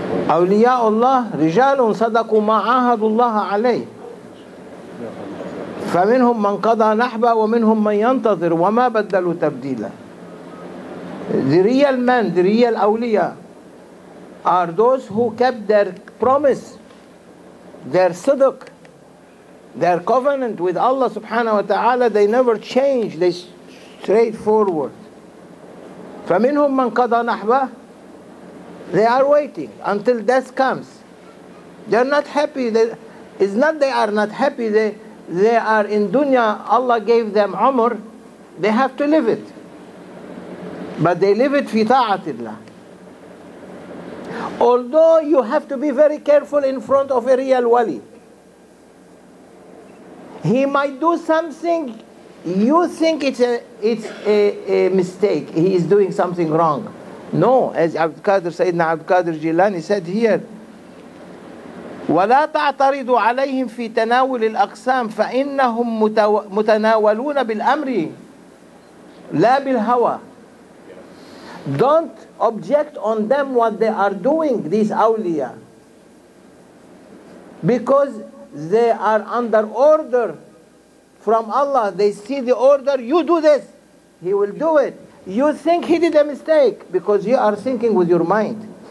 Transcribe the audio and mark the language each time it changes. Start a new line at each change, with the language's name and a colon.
Arabic: أولياء الله رجال صدقوا ما عاهدوا الله عليه فمنهم من قضى نحبه ومنهم من ينتظر وما بدلوا تبديلا.
English: The real men, the real awliya are those who kept their promise, their sidq, their covenant with Allah subhanahu wa ta'ala. They never change, they straightforward.
Arabic: فَمِنْهُمْ مَنْ قَضَى نَحْبَهُ.
English: They are waiting until death comes. They are not happy. It's not they are not happy. They are in dunya. Allah gave them umr. They have to live it. But they live it
Arabic: fi ta'atillah.
English: Although you have to be very careful in front of a real wali. He might do something you think it's a mistake. He is doing something wrong. No, as Sayyidina Abdul Qadir Jilani said here,
Arabic: ولا تعترضوا عليهم في تناول الأقسام فإنهم متناولون بالأمر لا بالهوى.
English: Don't object on them what they are doing, these awliya. Because they are under order from Allah. They see the order, you do this, He will do it. You think he did a mistake because you are thinking with your mind.